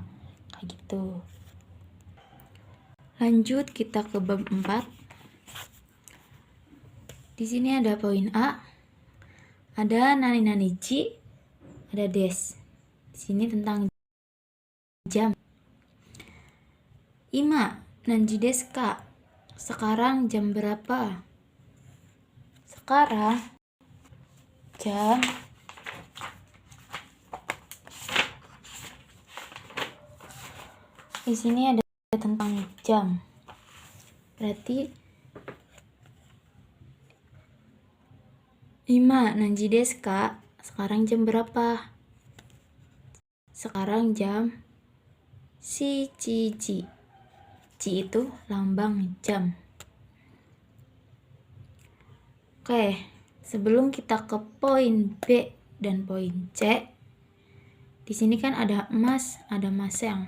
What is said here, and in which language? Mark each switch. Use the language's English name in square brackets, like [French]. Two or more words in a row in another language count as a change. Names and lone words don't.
[Indonesian] Kayak gitu. Lanjut kita ke bab 4. Di sini ada poin A. Ada nani ji, ada des. Di sini tentang jam. [Japanese] 今何時ですか? [Indonesian] Sekarang jam berapa? Sekarang jam di sini ada tentang jam. Berarti [Japanese] 今何時ですか? [Indonesian] Sekarang jam berapa? Sekarang jam shichiji. Ji itu lambang jam. Oke, sebelum kita ke poin B dan poin C, di sini kan ada emas, ada maseng.